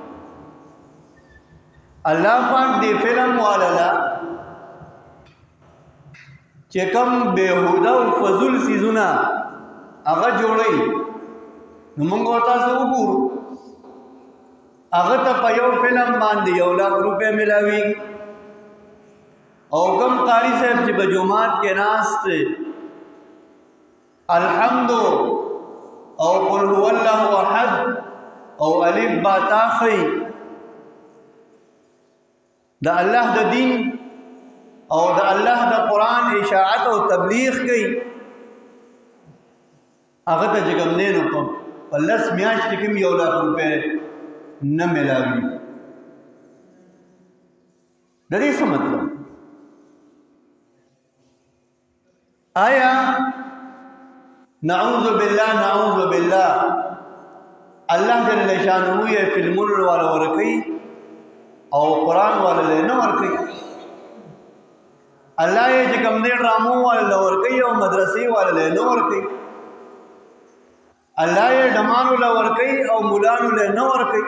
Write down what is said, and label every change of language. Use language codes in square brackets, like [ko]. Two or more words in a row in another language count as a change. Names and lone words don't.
[ps] الله پاک دې فلم والا چې کوم بېهوده او فضول څیزونه هغه جوړوي، نو موږ تاسو وګورو هغه ته په یو فلم باندې 1 لک روپۍ ملاویږي، او کوم قاری صاحب چې په جماعت کې ناست دی الحمد او [ar] قل هو الله احد [ps] او الف با تا ښیي، د الله د دین او د الله د قرآن اشاعت او تبلیغ کوي، هغه ته چې کوم دی نو په 10 میاشتې کې 1 لک روپۍ نه ملاوي. د دې څه مطلب؟ آیا [ar] نعوذ بالله نعوذ بالله [ps] الله [ar] جل شانه [ps] یې فلمونو والا ورکوي او قرآن والا نه ورکوي؟ الله یې چې کوم دی ډرامو والا ورکوي او مدرسې والا نه ورکوي؟ الله یې ډمانو له ورکوي او مولانو له نه ورکوي؟